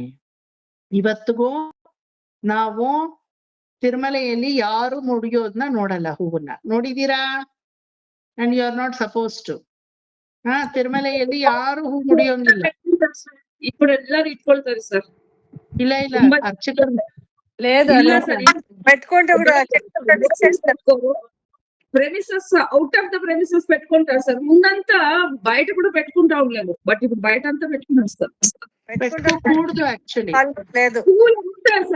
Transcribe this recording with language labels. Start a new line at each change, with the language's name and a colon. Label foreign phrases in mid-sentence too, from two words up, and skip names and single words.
Kannada: ಇವತ್ತಿಗೂ ನಾವು ತಿರುಮಲೆಯಲ್ಲಿ ಯಾರು ಮುಡಿಯೋದನ್ನ ನೋಡಲ್ಲ, ಹೂವನ್ನ. ನೋಡಿದೀರಾ?
English: and you are not supposed to.
Kannada: ತಿರುಮಲೆಯಲ್ಲಿ ಯಾರು ಹೂ ಮುಡಿಯೋಂಗಿಲ್ಲ. ఇప్పుడు ಎಲ್ಲರೂ ಇಟ್ಕೊಳ್ತಾರೆ ಸರ್. ಇಲ್ಲ ಇಲ್ಲ, ಅರ್ಚಕರು
Telugu: లేదు
Kannada: ಇಲ್ಲ
Telugu: అలా
Kannada: ಸರ್,
Telugu: పెట్టుకుంటే కూడా
English: premises out of the premises
Telugu: పెట్టుకుంటారు సార్. ముందంతా బయట కూడా పెట్టుకుంటా ఉండలేదు, బట్ ఇప్పుడు బయట అంతా పెట్టుకున్నారు సార్. పెట్టుకోకూడదు యాక్చువల్లీ. లేదు. పూలు అమ్ముతారు సార్.